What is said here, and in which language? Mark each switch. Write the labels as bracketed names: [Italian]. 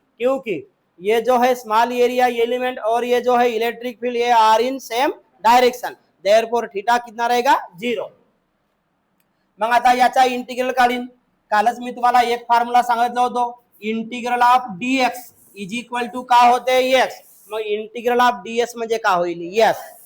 [Hindi] क्योंकि ये जो है स्मॉल एरिया एलिमेंट और ये जो है इलेक्ट्रिक फील्ड, ये are in same direction, therefore theta कितना रहेगा, 0. [Marathi] मग आता याचा इंटिग्रल काढीन. कालच मी तुम्हाला एक फॉर्म्युला सांगितलं होतं, integral of dx is equal to का होते x. मग इंटिग्रल ऑफ ds म्हणजे का होईल, s.